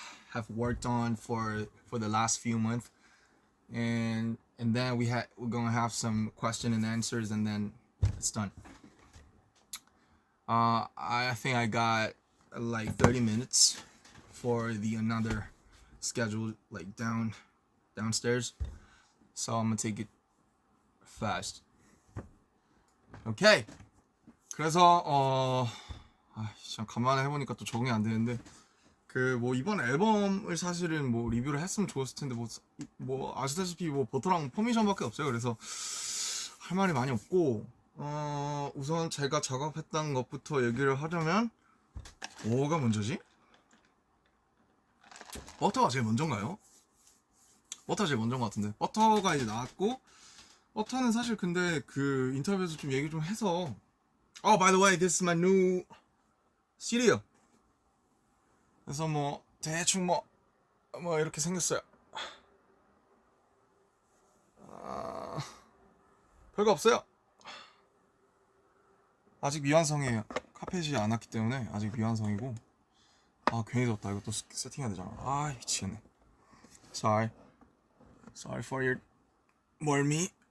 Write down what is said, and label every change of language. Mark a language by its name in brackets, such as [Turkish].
[English] have worked on for the last few months, and then we're gonna have some question and answers, and then it's done. I think I got like 30 minutes for the another schedule like downstairs, so I'm gonna take it fast. Okay. [Korean] 그래서 참 간만에 해보니까 또 적응이 안 되는데 그 뭐 이번 앨범을 사실은 뭐 리뷰를 했으면 좋았을 텐데 뭐 아시다시피 뭐 버터랑 퍼미션밖에 없어요. 그래서 할 말이 많이 없고 우선 제가 작업했던 것부터 얘기를 하자면 뭐가 먼저지? 버터가 제일 먼저인가요? 버터가 제일 먼저인 것 같은데 버터가 이제 나왔고 버터는 사실 근데 그 인터뷰에서 좀 얘기 좀 해서 [English] by the way this is my new cereal [Korean] 그래서 뭐 대충 뭐 이렇게 생겼어요. 별거 없어요. 아직 미완성이에요. 카펫이 안 왔기 때문에 아직 미완성이고 괜히 뒀다. 이거 또 세팅해야 되잖아. 미치겠네. [English] Sorry for your [Korean] 멀미.